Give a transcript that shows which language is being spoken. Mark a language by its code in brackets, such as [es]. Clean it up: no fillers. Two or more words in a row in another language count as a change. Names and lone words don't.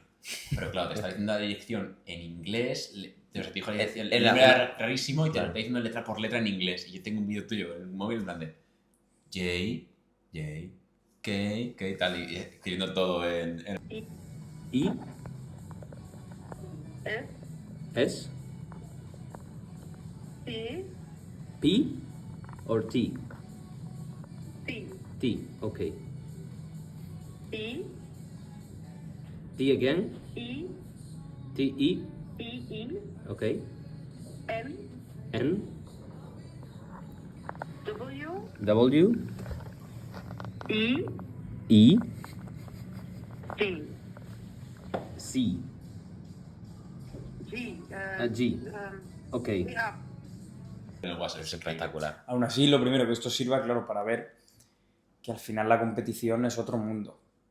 [es] Pero claro, te estaba diciendo la dirección en inglés. Te dijo la dirección. El nombre era rarísimo y te lo está diciendo letra por letra en inglés. Y yo tengo un vídeo tuyo en el móvil en plan de J, K, tal. Y escribiendo todo en [en] E, S, S, T, P, or T? T, T, okay. E, T again, E, T, E, E, okay. N, N, W, W, E, E, G, C, G, G, okay. yeah. [es] el WhatsApp. Es espectacular. Aún así, lo primero que esto sirva, claro, para ver que al final la competición es otro mundo.